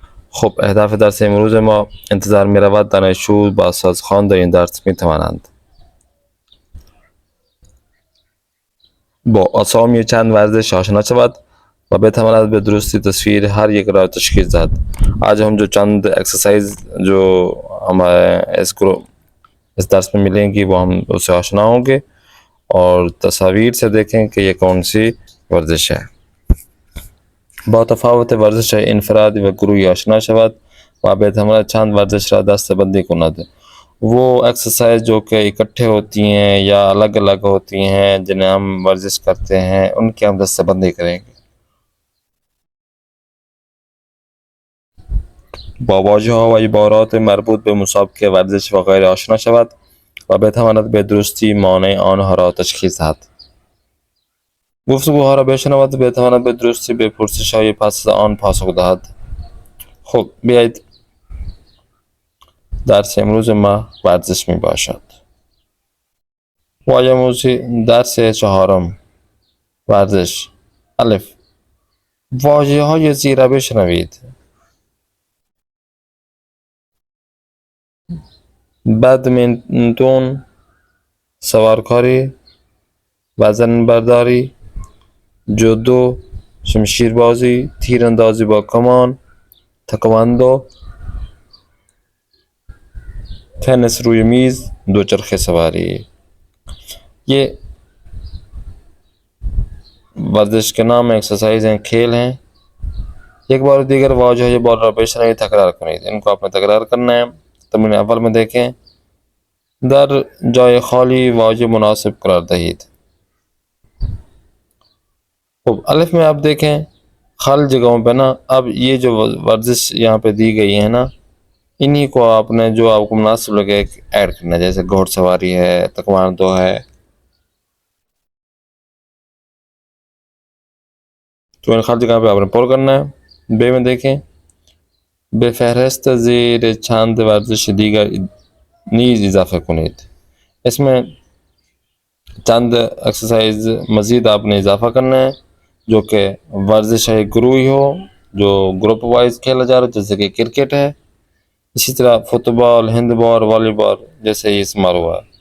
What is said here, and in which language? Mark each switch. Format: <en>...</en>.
<fa>خب اهداف درس امروز ما: انتظار می رود دانشجو با سازخوان در این درس می توانند با اسامی چند ورزش آشنا شود و بتواند به درستی تصویر ہر یک را تشخیص دهد.</fa> <ur>آج ہم جو چند ایکسرسائز جو ہمارے اس درس میں ملیں گی وہ ہم اس سے آشنا ہوں گے اور تصاویر سے دیکھیں کہ یہ کون سی ورزش ہے.</ur> <fa>با تفاوت ورزش انفرادی و گروهی آشنا شود و بتواند چند ورزش را دسته بندی کند.</fa> <ur>وہ ایکسرسائز جو کہ اکٹھے ہوتی ہیں یا الگ الگ ہوتی ہیں جنہیں ہم ورزش کرتے ہیں ان کی ہم دستے بندی کریں گے.</ur> <fa>با واژه ها و عبارات مربوط به مسابقه ورزش و غیره آشنا شود و بتواند به درستی مانع آنها را تشخیص دهد. گفتگوها را بشنود و بتواند به درستی به پرسش های پس از آن پاسخ دهد. خب بیایید درس امروز ما ورزش می باشد. واژه موضوعی درس 4 ورزش. الف: واژه های زیر را بشنوید. بدمنتون، سوارکاری، وزن برداری، جودو، شمشیربازی، تیراندازی با کمان، تکواندو، تنس روی میز، دوچرخه سواری.</fa> <ur>یہ ورزش کے نام ایکسرسائز ہیں، کھیل ہیں. ایک بار دیگر واجہ یہ بول رہا</ur> <fa>بشنوی تکرار کنید.</fa> <ur>ان کو آپ نے تکرار کرنا ہے. تمرین اول میں دیکھیں:</ur> <fa>در جای خالی واجہ مناسب قرار دہید.</fa> <ur>الف میں آپ دیکھیں خالی جگہوں پہ نا، اب یہ جو ورزش یہاں پہ دی گئی ہے نا، انہی کو آپ نے جو آپ کو مناسب لگے ایڈ کرنا ہے. جیسے گھوڑ سواری ہے، تکواندو ہے، تو ان خالی جگہ پہ آپ نے پر کرنا ہے. بے میں دیکھیں:</ur> <fa>به فهرست زیر چند ورزش دیگر نیز اضافه کنید.</fa> <ur>اس میں چند ایکسرسائز مزید آپ نے اضافہ کرنا ہے جو کہ ورزش ہے گروہی ہو، جو گروپ وائز کھیلا جا رہا ہے، جیسے کہ کرکٹ ہے. اسی طرح فٹ بال، ہینڈ بال، والی بال جیسے یہ شمار ہوا ہے.</ur>